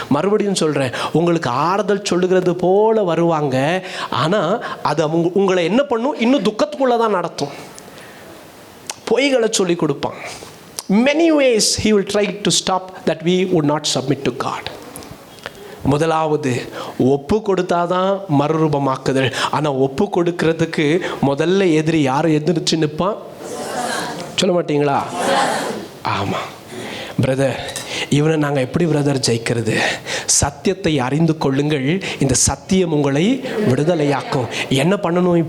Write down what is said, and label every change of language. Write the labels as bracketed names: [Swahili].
[Tamil] மறுபடியும் சொல்கிறேன், உங்களுக்கு ஆறுதல் சொல்லுகிறது போல வருவாங்க. ஆனால் அது உங்களை என்ன பண்ணும், இன்னும் துக்கத்துக்குள்ளே தான் நடத்தும். பொய்களை சொல்லி கொடுப்பான். [English] many ways he will try to stop that we would not submit to God. [Tamil] முதலாவது ஒப்பு கொடுத்தாதான் மறுரூபமாக்குதல். ஆனால் ஒப்பு கொடுக்கறதுக்கு முதல்ல எதிரி யார் எதிர்த்து நிற்பான் சொல்ல மாட்டீங்களா? ஆமாம் பிரதர், இவனை நாங்கள் எப்படி பிரதர் ஜெயிக்கிறது? சத்தியத்தை அறிந்து கொள்ளுங்கள், இந்த சத்தியம் உங்களை விடுதலையாக்கும். என்ன பண்ணணும்?